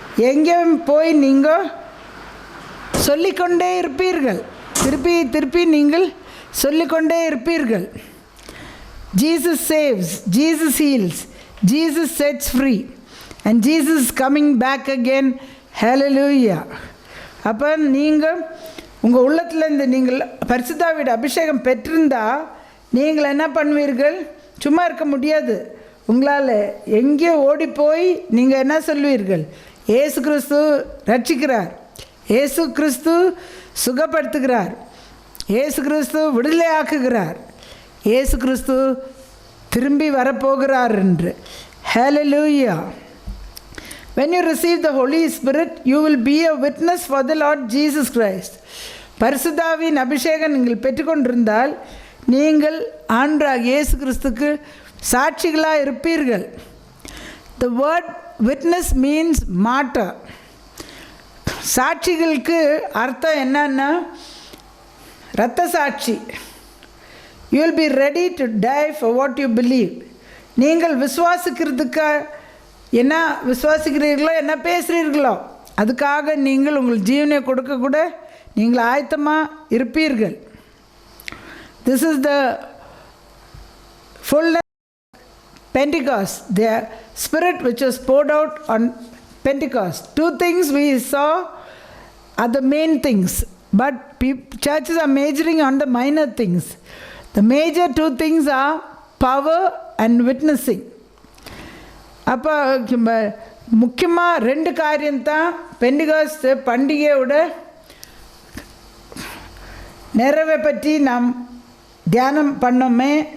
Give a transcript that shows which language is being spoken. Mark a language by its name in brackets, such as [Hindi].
[Tamil] எங்கேயும் போய் நீங்கள் சொல்லிக்கொண்டே இருப்பீர்கள். திருப்பி திருப்பி நீங்கள் சொல்லிக்கொண்டே இருப்பீர்கள். [English] Jesus saves, Jesus heals, Jesus sets free, and Jesus is coming back again. Hallelujah. [Tamil] அப்போ நீங்கள் உங்கள் உள்ளத்துலேருந்து நீங்கள் பரிசுத்தாவிட அபிஷேகம் பெற்றிருந்தால் நீங்கள் என்ன பண்ணுவீர்கள்? சும்மா இருக்க முடியாது. உங்களால் எங்கேயோ ஓடி போய் நீங்கள் என்ன சொல்வீர்கள்? இயேசு கிறிஸ்து ரட்சிக்கிறார், இயேசு கிறிஸ்து சுகப்படுத்துகிறார், இயேசு கிறிஸ்து விடுதலை ஆக்குகிறார், இயேசு கிறிஸ்து திரும்பி வரப்போகிறார் என்று. [English] Hallelujah. When you receive the Holy Spirit, you will be a witness for the Lord Jesus Christ. [Tamil] பரிசுத்தாவின் அபிஷேகம் நீங்கள் பெற்றுக்கொண்டிருந்தால் நீங்கள் ஆண்டவராகிய இயேசு கிறிஸ்துக்கு சாட்சிகளாக இருப்பீர்கள். [English] The word witness means martyr. [Tamil] சாட்சிகளுக்கு அர்த்தம் என்னன்னா இரத்த சாட்சி. [English] You will be ready to die for what you believe. [Tamil] நீங்கள் விசுவாசிக்கிறதுக்கு என்ன விசுவாசிக்கிறீர்களோ, என்ன பேசுகிறீர்களோ அதுக்காக நீங்கள் உங்கள் ஜீவனை கொடுக்க கூட நீங்கள் ஆயத்தமாக இருப்பீர்கள். [English] This is the fullness of Pentecost, the Spirit which was poured out on Pentecost. Two things we saw are the main things, but churches are majoring on the minor things. The major two things are power and witnessing. [Tamil] அப்போ முக்கியமாக ரெண்டு காரியம்தான் Pentecost பண்டிகையோட நிறைவை பற்றி நாம் தியானம் பண்ணோமே.